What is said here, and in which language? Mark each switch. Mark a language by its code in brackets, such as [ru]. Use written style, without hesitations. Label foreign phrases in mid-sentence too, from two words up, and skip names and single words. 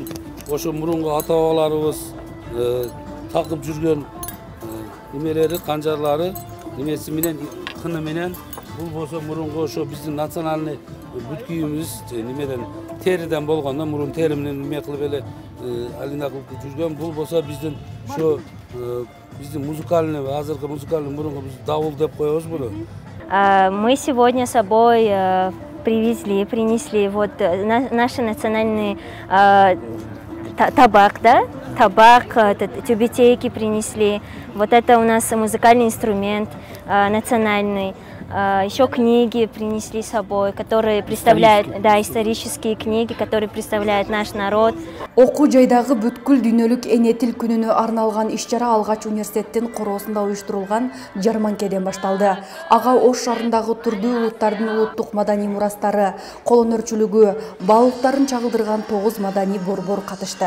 [ky] ошо мурунку ата-бабаларыбыз такып жүргөн немелери, канжарлары, немеси менен, кыны менен. Бұл болса мурунку ошо биздин национальный бүт кийимибиз немеден териден болгондо, мурун тери менен неме кылып эле алина кылып жүргөн. Бұл болса биздин ошо биздин музыкальный, азыркы музыкальный мурунку биз давул деп коебуз буну. [ru] Мы сегодня с собой принесли вот наши национальные табак, да? Табак, тюбетейки принесли. Вот это у нас музыкальный инструмент национальный. Еще книги принесли с собой, которые представляют, да, исторические книги, которые представляют наш народ. [ky] Окуу жайдагы бүткүл дүйнөлүк эне тил күнүнө арналган иш-чара Алгач университеттин короосунда уюштурулган жарманкеден башталды. Ага Ош шаарындагы турдуу улуттардын улуттук маданий мурастары, колонөрчүлүгү, баалыктарын чагылдырган 9 маданий борбор катышты.